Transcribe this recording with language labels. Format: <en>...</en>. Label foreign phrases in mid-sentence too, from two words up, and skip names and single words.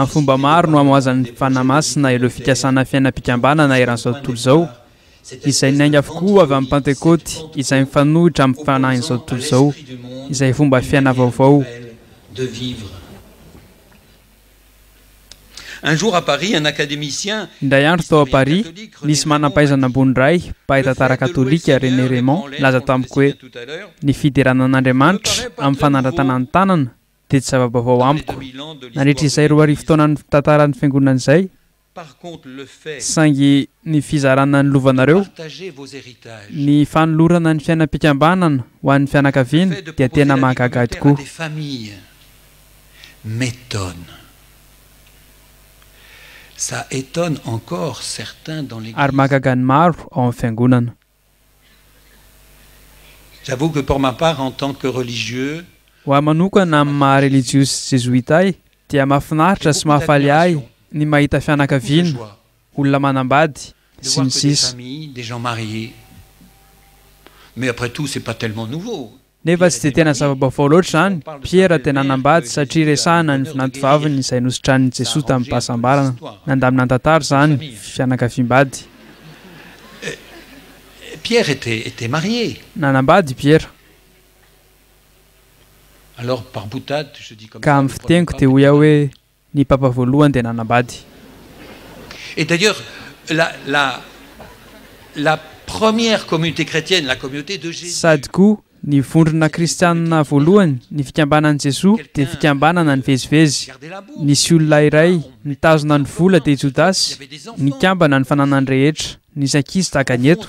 <mg>Amin'ny fomba maro no amoazan'ny fanamasina ireo fikasana fiainam-pikambanana eran'izao tontolo izao izay nainga avokoa avy amin'ny Pentecote izay mifanohitra amin'ny fanahin'izao tontolo izao izay fomba fiaina vaovao.</mg> <fr>de vivre. Un jour à Paris, un académicien</fr> <mg>Indray andro tao a Paris nisy manam-pahaizana ambony iray mpahay tantara katolika René Raymond laza tamiko hoe</mg> <fr>tout à l'heure,</fr> <mg>ny fideranan'Andriamanitra amin'ny fanandratanany tanana dia tsy zava-baovao amiko.</mg> <fr>2000 ans de</fr> <mg>Nandritra</mg> <fr>l'histoire.</fr> <mg>izay roa arivo taonan'ny tantaran'ny fiangonana izay</mg> <fr>Par contre, le fait</fr> <mg>saingy ny fizarana ny lovanareo</mg> <fr>de partager vos héritages,</fr> <mg>ny fanolorana ny fiainam-pikambanana ho an'ny fianakaviana</mg> <fr>fait de</fr> <mg>dia</mg> <fr>proposer</fr> <mg>tena</mg> <fr>la</fr> <mg>mahagaga</mg> <fr>vie communautaire à</fr> <mg>tokoa.</mg> <fr>des familles m'étonne. Ça étonne encore certains dans l'église.</fr> <mg>Ary mahagaga ny maro ao amin'ny fiangonana.</mg> <fr>J'avoue que pour ma part, en tant que religieux,</fr> <mg>Ho ahy manokana amin'ny maha-religiosy jezoita ahy dia mahafinaritra sy mahafaly ahy ny mahita</mg> <fr>de</fr> <mg>fianakaviana,</mg> <fr>joie,</fr> <mg>olona manambady</mg> <fr>de</fr> <mg>sy</mg> <fr>voir</fr> <mg>ny</mg> <fr>que des</fr> <mg>sisa.</mg> <fr>familles, des gens mariés. Mais après tout, c'est pas tellement nouveau.</fr> <mg>Nefa tsy dia tena zava-baovao loatra izany. Pierre tena nambady satria resahana ny finantovavany izay nosotran'i Jesoa tamin'ny pahasambarana. Nandamina tantara izany fianakaviam-bady.</mg> <fr>Pierre était marié.</fr> <mg>nanambady Pierre.</mg> <fr>Alors, par boutade, je dis comme</fr> <mg>Ka</mg> <fr>ça.</fr> <mg>amin'ny fiteniko dia hoy aho hoe ny papa voalohany dia nanambady.</mg> <fr>Et d'ailleurs, la première communauté chrétienne, la communauté de Jésus,</fr> <mg>Sady koa ny vondrona kristianina voalohany, ny fikambanan'i Jesosy dia fikambanana ny vezivezy.</mg> <fr>gardez la bourse.</fr> <mg>Nisy olona iray nitazona ny vola dia Jodasy, nikambana ny fananany rehetra, nisy ankizy tahaka ny eto.</mg>